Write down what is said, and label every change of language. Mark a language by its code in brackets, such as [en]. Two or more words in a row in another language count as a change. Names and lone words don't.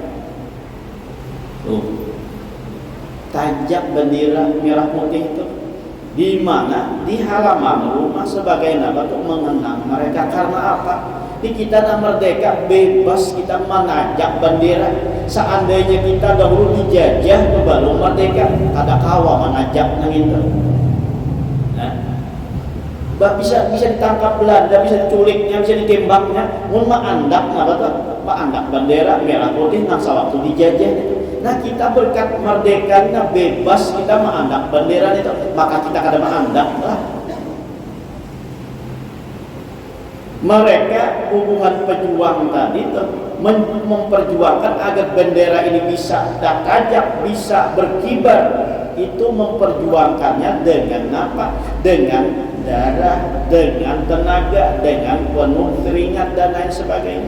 [bjn] Tuh, tajak bendera merah putih itu di mana? [id] Di halaman rumah sebagai nama tuh mengenang mereka. Karena apa? Di kita nak merdeka bebas kita mengajak bendera. Seandainya kita dahulu dijajah tuh baru merdeka, [bjn] kada kawa mengajak nang itu. [id] Nah, bisa ditangkap Belanda, bisa diculiknya, bisa ditembaknya. [bjn] Mun maandak apa tuh? Maandak bendera merah putih nang sewaktu dijajah. Nah, kita berkat merdekanya bebas kita maandak bendera itu, maka kita kada maandak lah. [id] Mereka hubungan pejuang tadi memperjuangkan agar bendera ini bisa tajam, bisa berkibar. Itu memperjuangkannya dengan apa? Dengan darah, dengan tenaga, dengan penuh keringat dan lain sebagainya.